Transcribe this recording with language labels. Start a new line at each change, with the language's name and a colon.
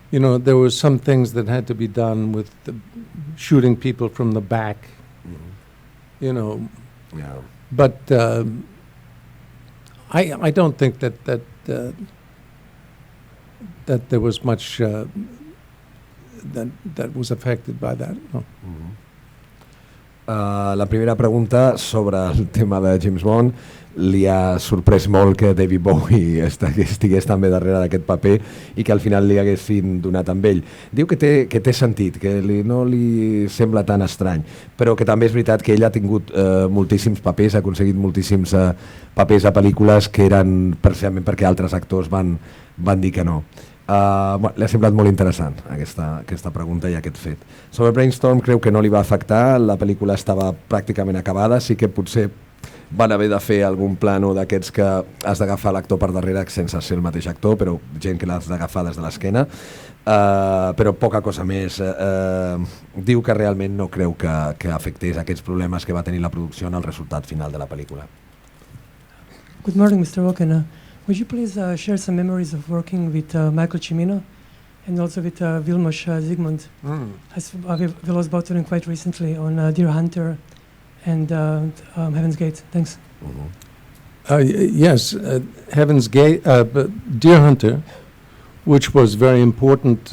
English: You know, there were some things that had to be done with shooting people from the back. Mm-hmm. You know. Yeah. But I don't think that there was much that was affected by that. No. Mm-hmm.
Spanish: La primera pregunta sobre el tema de James Bond.
Catalan: Li ha sorprès molt que David Bowie estigués també darrere d'aquest paper i que al final li haguessin donat amb ell. Diu que té sentit, que no li sembla tan estrany, però que també és veritat que ell ha tingut moltíssims papers, ha aconseguit moltíssims papers a pel·lícules que eren precisament perquè altres actors van dir que no. Li ha semblat molt interessant aquesta pregunta i aquest fet. Sobre Brainstorm creu que no li va afectar, la pel·lícula estava pràcticament acabada, sí que potser van haver de fer algun plano d'aquests que has d'agafar l'actor per darrere sense ser el mateix actor, però gent que l'has d'agafar des de l'esquena, però poca cosa més. Diu que realment no creu que afectés aquests problemes que va tenir la producció en el resultat final de la pel·lícula.
English: Good morning, Mr. Walken. Would you please share some memories of working with Michael Cimino and also with Vilmos Zsigmond? I was doing quite recently on Deer Hunter and Heaven's Gate. Thanks. Yes, Heaven's Gate, Deer Hunter, which was very important.